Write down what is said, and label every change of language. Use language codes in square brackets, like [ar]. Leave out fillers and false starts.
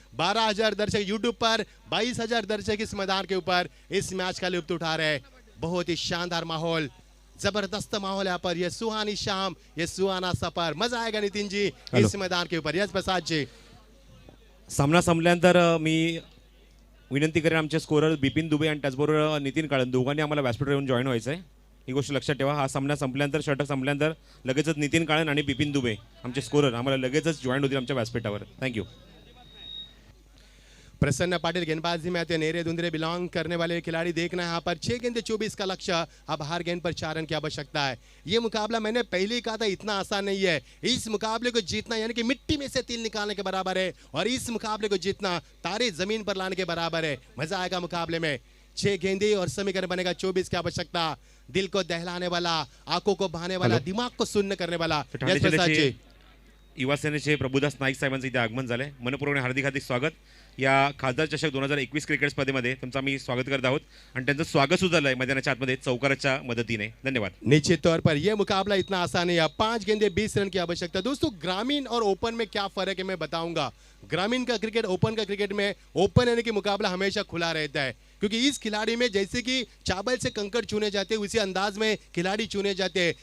[hi] 12,000 दर्शक यूट्यूब पर, 22,000 दर्शक इस मैदान के ऊपर इस मैच का लुत्फ उठा रहे हैं। बहुत ही शानदार माहौल, जबरदस्त माहौल यहाँ पर। यह सुहानी शाम, यह सुहाना सफर, मजा आएगा नितिन जी इस मैदान के ऊपर। यस प्रसाद जी, [mr] सामना संपल्यानंतर मी विनंती करेन आमचे स्कोरर बिपिन दुबे आणि त्याचबरोबर नितीन काळन दोघांनी आम्हाला व्यासपीठावर येऊन जॉईन व्हायचं आहे. ही गोष्ट लक्षात ठेवा. हा सामना संपल्यानंतर षटक संपल्यानंतर लगेचच नितीन काळन आणि बिपिन दुबे आमचे स्कोरर आम्हाला लगेचच जॉईन होतील आमच्या व्यासपीठावर. [en] Thank you. [hi] प्रसन्न पाटिल गेंदबाजी में आते हैं, नेरे धुंधरे बिलोंग करने वाले खिलाड़ी देखना है यहाँ पर 6 गेंदे 24 का लक्ष्य. अब हर गेंद पर 4 रन की आवश्यकता है. ये मुकाबला मैंने पहले ही कहा था इतना आसान नहीं है. इस मुकाबले को जीतना यानी कि मिट्टी में से तिल निकालने के बराबर है और इस मुकाबले को जीतना तारे जमीन पर लाने के बराबर है. मजा आएगा मुकाबले में. 6 गेंदे और समीकरण बनेगा 24 की आवश्यकता. दिल को दहलाने वाला, आंखों को बहाने वाला, [en] Hello. [hi] दिमाग को शून्य करने वाला. [mr] ठाणे [hi] यश प्रसाद जी. [mr] जिल्ह्याचे युवा सेनेचे प्रभुदास नाईक साहेबांचं इथे आगमन झालंय. मनपूर्वक हार्दिक हार्दिक स्वागत. या खासदार चषक 2021 क्रिकेट स्पर्धेमध्ये तुमचं आम्ही स्वागत करत आहोत आणि त्यांचं स्वागत सुद्धा झालंय मैदानाच्या आतमध्ये चौकाराच्या मदतीने. धन्यवाद. [hi] निश्चित तौर पर यह मुकाबला इतना आसान नहीं है. 5 गेंदे 20 रन की आवश्यकता. दोस्तों ग्रामीण और ओपन में क्या फर्क है मैं बताऊंगा. ग्रामीण का क्रिकेट, ओपन का क्रिकेट में ओपन यानी कि मुकाबला हमेशा खुला रहता है क्योंकि इस खिलाड़ी में जैसे कि चावल से कंकड़ चुने जाते हैं उसी अंदाज में खिलाड़ी चुने जाते हैं.